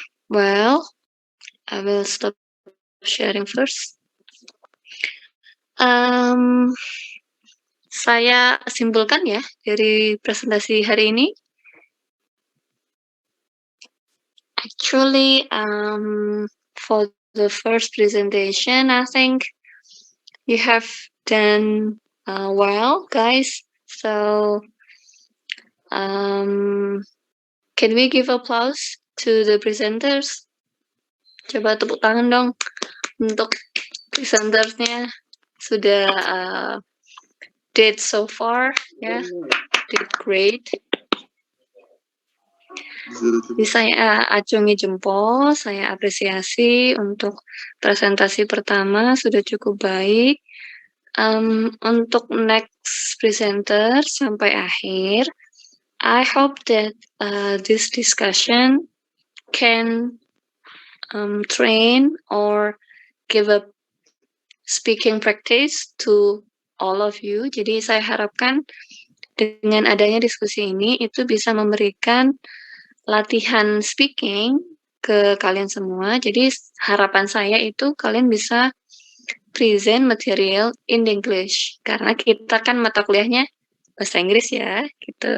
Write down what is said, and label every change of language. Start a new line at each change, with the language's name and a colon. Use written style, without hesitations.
English: Well, I will stop sharing first.
Indonesian: Saya simpulkan ya dari presentasi hari ini.
English: Actually, for the first presentation, I think you have done well, guys. So, can we give applause to the presenters?
Indonesian: Coba tepuk tangan dong untuk presentersnya. Sudah
English: did so far, ya, did great.
Indonesian: Jadi saya acungi jempol, saya apresiasi untuk presentasi pertama sudah cukup baik. Untuk
English: next presenter
Indonesian: sampai akhir,
English: I hope that this discussion can train or give a speaking practice to all of you.
Indonesian: Jadi saya harapkan dengan adanya diskusi ini itu bisa memberikan latihan speaking ke kalian semua. Jadi harapan saya itu kalian bisa
English: present material in English
Indonesian: karena kita kan mata kuliahnya bahasa Inggris ya, gitu.